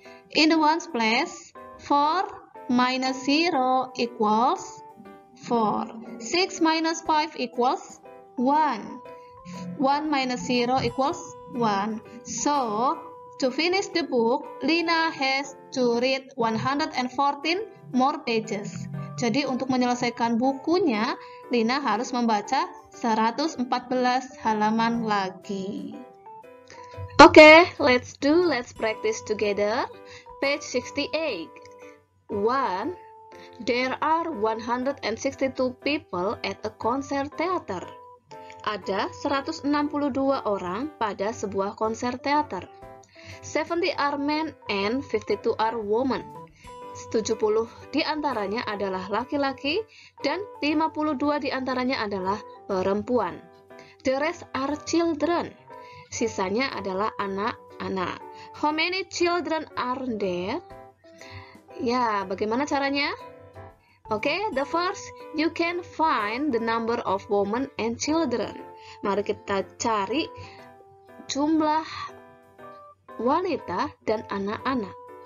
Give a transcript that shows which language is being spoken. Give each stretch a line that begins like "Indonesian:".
English: In the ones place, 4 minus 0 equals 4. 6 minus 5 equals 1. 1 minus 0 equals 1. So, to finish the book, Lina has to read 114 more pages.
Indonesian: Jadi untuk menyelesaikan bukunya, Lina harus membaca 114 halaman lagi.
English: Okay, let's practice together. Page 68. 1. There are 162 people at a concert theater.
Indonesian: Ada 162 orang pada sebuah konser teater.
English: 70 are men and 52 are women.
Indonesian: 70 di antaranya adalah laki-laki dan 52 di antaranya adalah perempuan.
English: The rest are children.
Indonesian: Sisanya adalah anak-anak.
English: How many children are there?
Indonesian: Ya, bagaimana caranya?
English: Okay, the first, you can find the number of women and children.
Indonesian: Mari kita cari jumlah wanita dan anak-anak.